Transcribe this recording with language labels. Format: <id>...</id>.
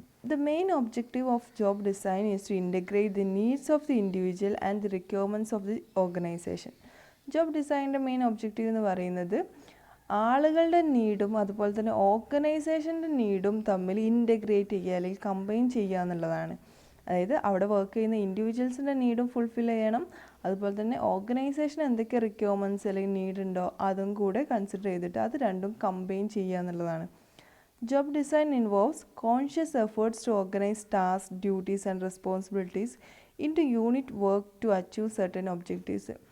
<en>The main objective of job design is to integrate the needs of the individual and the requirements of the organization.</en> <ml>Job ഡിസൈനിൻ്റെ main objective എന്ന് പറയുന്നത് ആളുകളുടെ നീഡും അതുപോലെ തന്നെ ഓർഗനൈസേഷൻ്റെ നീഡും തമ്മിൽ integrate ചെയ്യുക അല്ലെങ്കിൽ കമ്പൈൻ ചെയ്യുക എന്നുള്ളതാണ്. അതായത് അവിടെ വർക്ക് ചെയ്യുന്ന ഇൻഡിവിജ്വൽസിൻ്റെ നീഡും ഫുൾഫിൽ ചെയ്യണം, അതുപോലെ തന്നെ ഓർഗനൈസേഷൻ എന്തൊക്കെ റിക്വയർമെൻറ്റ്സ് അല്ലെങ്കിൽ നീഡ് ഉണ്ടോ അതും കൂടെ കൺസിഡർ ചെയ്തിട്ട് അത് രണ്ടും കമ്പൈൻ ചെയ്യുക എന്നുള്ളതാണ്.</ml> <en>Job design involves conscious efforts to organize tasks, duties and responsibilities into unit work to achieve certain objectives.</en>